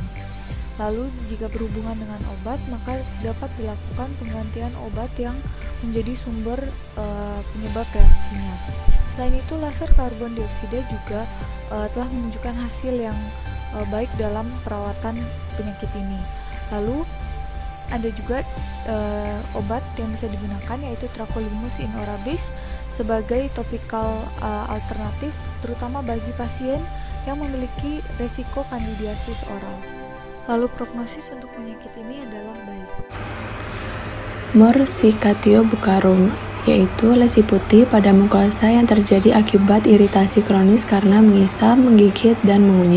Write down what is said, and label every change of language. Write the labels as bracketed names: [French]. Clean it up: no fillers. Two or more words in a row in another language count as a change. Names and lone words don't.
[Indonesian] Lalu jika berhubungan dengan obat, maka dapat dilakukan penggantian obat yang menjadi sumber penyebab reaksinya. Selain itu, laser karbon dioksida juga telah menunjukkan hasil yang baik dalam perawatan penyakit ini. Lalu ada juga obat yang bisa digunakan yaitu tacrolimus in orabis sebagai topikal alternatif, terutama bagi pasien yang memiliki resiko kandidiasis oral. Lalu prognosis untuk penyakit ini adalah baik. Morsicatio-buccarum yaitu lesi putih pada mukosa yang terjadi akibat iritasi kronis karena mengisap, menggigit, dan mengunyah.